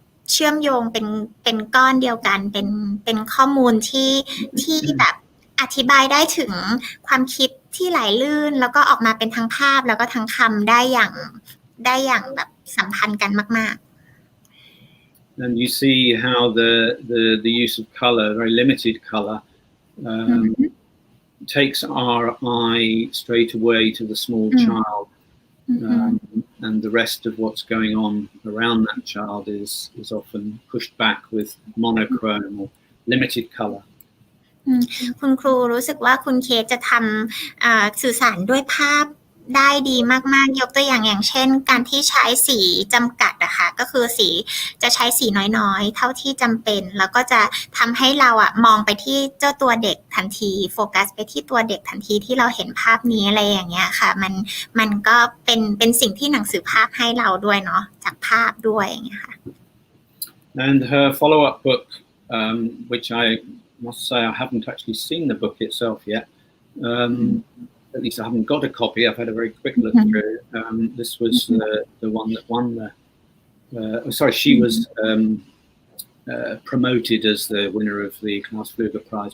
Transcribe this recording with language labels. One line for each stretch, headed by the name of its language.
Thai: เชื่อมโยงเป็นก้อนเดียวกันเป็นข้อมูลที่แบบอธิบายได้ถึงความคิดที่ไหลลื่นแล้วก็ออกมาเป็นทั้งภาพแล้วก็ทั้งคำได้อย่างแบบสัมพันธ์กันมากๆ
English: And you see how the use of color, very limited color, takes our eye straight away to the small child, and the rest of what's going on around that child is often pushed back with monochrome or limited color.
Thai: คุณครูรู้สึกว่าคุณเคทจะทำสื่อสารด้วยภาพได้ดีมากๆยกตัวอย่างเช่นการที่ใช้สีจำกัดอะค่ะก็คือสีจะใช้สีน้อยๆเท่าที่จำเป็นแล้วก็จะทำให้เรามองไปที่เจ้าตัวเด็กทันทีโฟกัสไปที่ตัวเด็กทันทีที่เราเห็นภาพนี้อะไรอย่างเงี้ยค่ะมันก็เป็นสิ่งที่หนังสือภาพให้เราด้วยเนาะจากภาพด้วยอย่างเงี้ยค่ะ
English: And her follow-up book, which I must say I haven't actually seen the book itself yet. At least I haven't got a copy. I've had a very quick look through. This was the one that won she was promoted as the winner of the Klaus Fluger Prize.